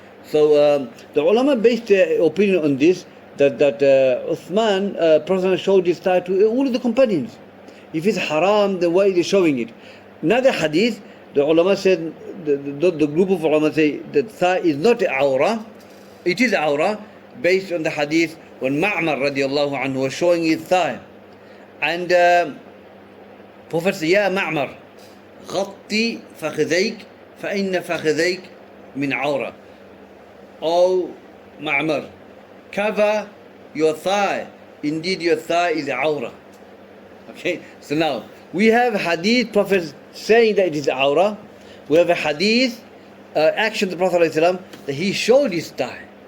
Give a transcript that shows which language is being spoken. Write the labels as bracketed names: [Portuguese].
[English] So the ulama based their opinion on this, that Uthman, Prophet showed his thigh to all of the companions. If it's haram, then why is he showing it? Another hadith, the ulama said, the group of ulama say that thigh is not awrah, it is awrah, based on the hadith when Ma'mar radiallahu anhu was showing his thigh. And Prophet said, [Arabic] Ya Ma'mar, غطي فخذيك فإن فخذيك من عورة. [English] O Ma'mar, cover your thigh, indeed your thigh is awrah. Okay, so now we have hadith Prophet saying that it is awrah. We have a hadith action of the Prophet ﷺ, that he showed his thigh.